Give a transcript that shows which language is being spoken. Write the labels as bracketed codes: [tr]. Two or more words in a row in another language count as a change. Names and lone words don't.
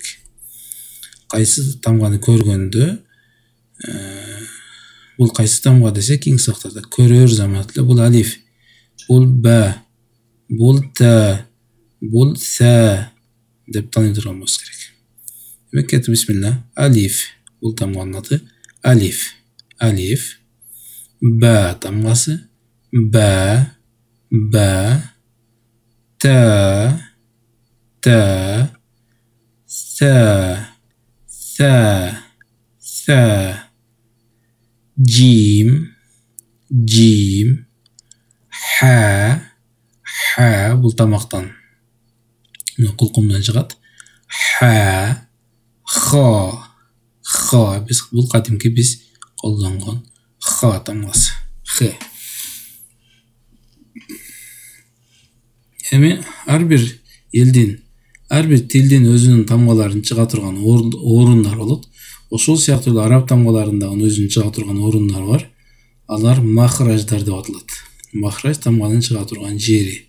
[ky] Кайсы тамганы көргөндө бул кайсы тамга десек, кийинки сабактарда көрөр заматта бул алиф, бул ба, бул та, бул са деп тааный турган болуш керек. Демек кетип бисмилла. Алиф, бул тамганын аты алиф, алиф. Ба тамгасы ба, ба. Та, та. Са, sa, sa. Jim, jim. Ha, ha. Bul tamaktan kulkumdan çıgat. Ha, ha, ha. Biz bul kadimki biz kollangan ha tamgası. He. Эми ар бир элдин, ар бир тилдин өзүнүн тамгаларын чыга турган орундар болот. Ошол сыяктуу араб тамгаларындагы өзүнүн чыга турган орундар бар. Алар махраждар деп аталат. Махраж тамганын чыга турган жери.